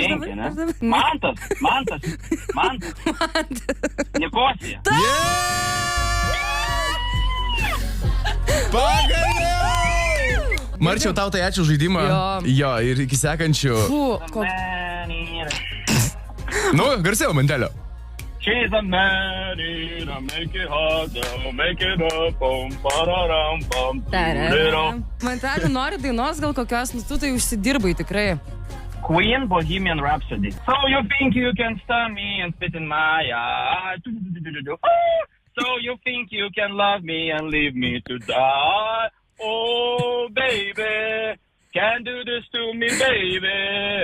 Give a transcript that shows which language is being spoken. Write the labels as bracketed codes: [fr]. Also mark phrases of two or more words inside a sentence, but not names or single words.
[lt] 5, ne? Mantas. Nikosija. Pagaliau! Marčiau, tau tai ačiū žaidimą. Jo, ir iki sekančių. Nu, garsiau, Mantelio. [en] She's a man, make it hard, make it up, pararam, pam, [lt] Mantelio, nori dainos gal kokios, nu tu tai užsidirbai tikrai. [en] Queen, Bohemian Rhapsody. So you think you can stun me and spit in my eye. So you think you can love me and leave me to die. Oh, baby, can't do this to me, baby.